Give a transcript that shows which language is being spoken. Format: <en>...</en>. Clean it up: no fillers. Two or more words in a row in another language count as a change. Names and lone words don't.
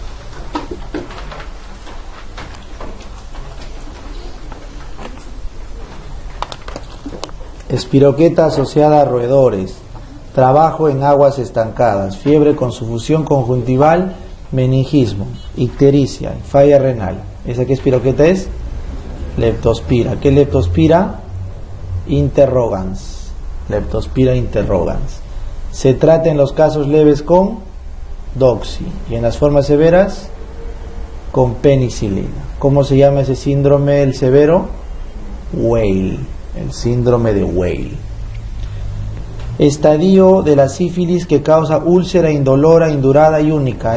<es>Espiroqueta asociada a roedores. Trabajo en aguas estancadas. Fiebre con sufusión conjuntival. Meningismo. Ictericia. Falla renal. ¿Esa qué espiroqueta es? Leptospira. ¿Qué leptospira? Interrogans. Leptospira interrogans. Se trata en los casos leves con doxy y en las formas severas con penicilina. ¿Cómo se llama ese síndrome, el severo? Weil. El síndrome de Weil. Estadio de la sífilis que causa úlcera indolora, indurada y única.</es>